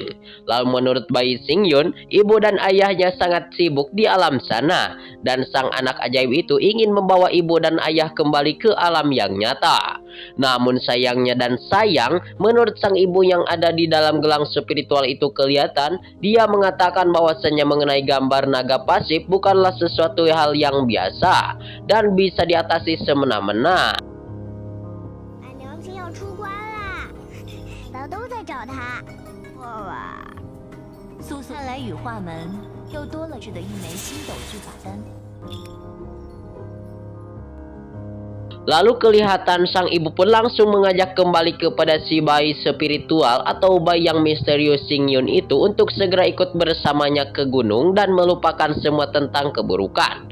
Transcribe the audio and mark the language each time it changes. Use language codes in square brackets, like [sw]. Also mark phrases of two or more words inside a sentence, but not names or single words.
[id] Lalu menurut bayi Xingyun, ibu dan ayahnya sangat sibuk di alam sana, dan sang anak ajaib itu ingin membawa ibu dan ayah kembali ke alam yang nyata. Namun sayangnya dan sayang, menurut sang ibu yang ada di dalam gelang spiritual itu kelihatan, dia mengatakan bahwasannya mengenai gambar naga pasif bukanlah sesuatu hal yang biasa dan bisa diatasi semena-mena. [zh] 俺娘亲要出关啦，大家都在找她。哇，素素看来羽化门又多了的一枚星斗具法丹。 [id] Lalu kelihatan sang ibu pun langsung mengajak kembali kepada si bayi spiritual atau bayi yang misterius Xingyun itu untuk segera ikut bersamanya ke gunung dan melupakan semua tentang keburukan.